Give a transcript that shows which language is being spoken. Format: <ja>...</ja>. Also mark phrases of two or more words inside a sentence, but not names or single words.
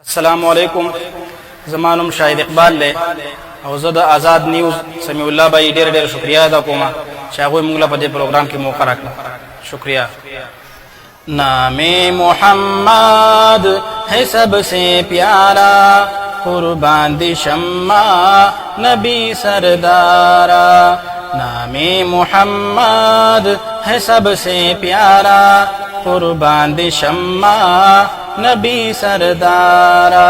<ar>السلام علیکم.</ar> <ps>زمانم شاهد اقبال لے او زه د آزاد نیوز سمیع الله بھائی ډیر ډیر شکریا ادا کوم چې هغه موږ له په دې پروګرام کې موقع راکړه.</ps> <ur>شکریہ. نام محمد ہے سب سے پیارا، قربان دی شمع نبی سردارا. نام محمد ہے سب سے پیارا، قربان دی شمع نبی سردارا.</ur>